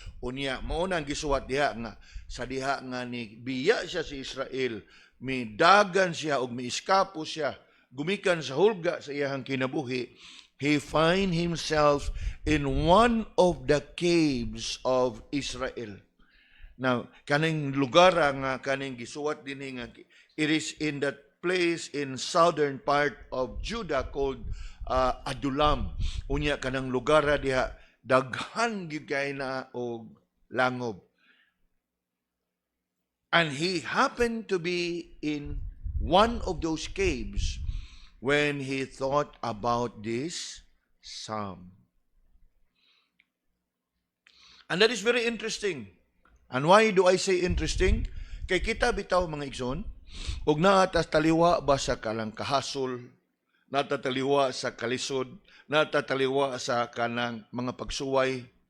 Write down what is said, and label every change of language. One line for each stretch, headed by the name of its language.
Cebuano: Unya mao nang gisuwat diha nga sa diha nga ni biya siya sa Israel, midagan siya og miiskapo siya gumikan sa hulga sa iyahang kinabuhi.
English: He find himself in one of the caves of Israel. Now,
Cebuano: kaning lugar nga kaning gisuwat dinhi nga
English: it is in that place in southern part of Judah called Adulam.
Cebuano: Unya kanang lugar diha daghan gyud kay na og langob.
English: And he happened to be in one of those caves when he thought about this psalm. And that is very interesting. And why do I say interesting?
Cebuano: Kay kita bitaw mga igsoon, ug naatas taliwa ba sa kalang kahasol, natataliwa sa kalisod, natataliwa sa kanang mga pagsuway.